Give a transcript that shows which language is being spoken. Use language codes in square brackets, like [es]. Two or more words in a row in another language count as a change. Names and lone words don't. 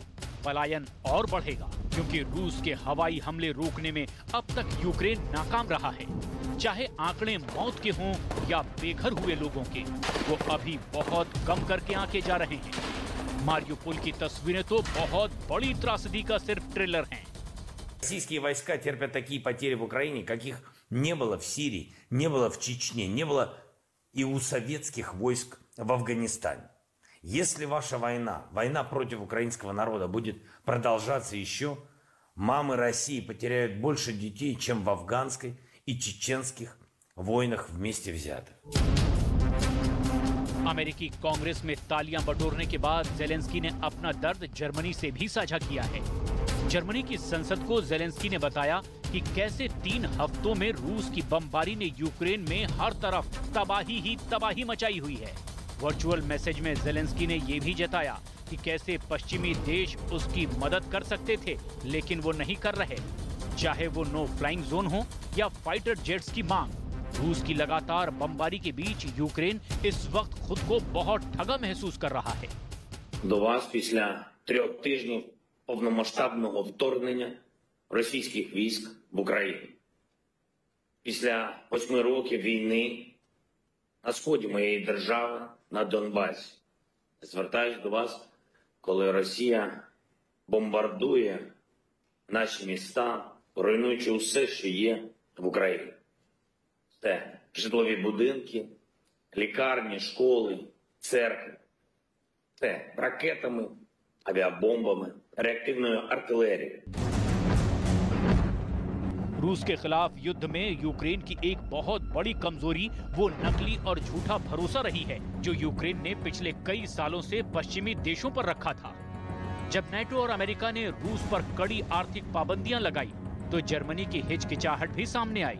[hi] पलायन और बढ़ेगा, क्योंकि रूस के हवाई हमले रोकने में अब तक यूक्रेन नाकाम रहा है। चाहे आंकड़े मौत के हों या बेघर हुए लोगों के, वो अभी बहुत कम करके आंके जा रहे हैं। मारियुपोल की तस्वीरें तो बहुत बड़ी त्रासदी का सिर्फ ट्रेलर हैं। [ru] Российские войска терпят такие потери в Украине, каких не было в Сирии, не было в Чечне, не было и у советских войск в Афганистане. Если ваша война против украинского народа будет продолжаться еще, мамы России потеряют больше детей, чем в афганской и чеченских войнах вместе взятых. [hi] अमेरिकी कांग्रेस में तालियां बटोरने के बाद ज़ेलेंस्की ने अपना दर्द जर्मनी से भी साझा किया है। जर्मनी की संसद को ज़ेलेंस्की ने बताया कि कैसे 3 हफ्तों में रूस की बमबारी ने यूक्रेन में हर तरफ तबाही ही तबाही मचाई हुई है। वर्चुअल मैसेज में ज़ेलेंस्की ने यह भी जताया कि कैसे पश्चिमी देश उसकी मदद कर सकते थे, लेकिन वो नहीं कर रहे, चाहे वो [en] no flying zone [hi] हो या [en] fighter jets [hi] की मांग। रूस की लगातार बमबारी के बीच यूक्रेन इस वक्त खुद को बहुत ठगा महसूस कर रहा है। [uk] До вас після 3 тижнів повномасштабного вторгнення російських військ в Україну. Після 8 років війни на сході моєї держави, на Донбасі. Звертаюсь до вас, коли Росія бомбардує наші міста, руйнуючи усе, що є в Україні. Це житлові будинки, лікарні, школи, церкви. Це ракетами, авиабомбами, реактивною артилерією. [hi] रूस के खिलाफ युद्ध में यूक्रेन की एक बहुत बड़ी कमजोरी वो नकली और झूठा भरोसा रही है जो यूक्रेन ने पिछले कई सालों से पश्चिमी देशों पर रखा था। जब नाटो और अमेरिका ने रूस पर कड़ी आर्थिक पाबंदियां लगाई तो जर्मनी की हिचकिचाहट भी सामने आई।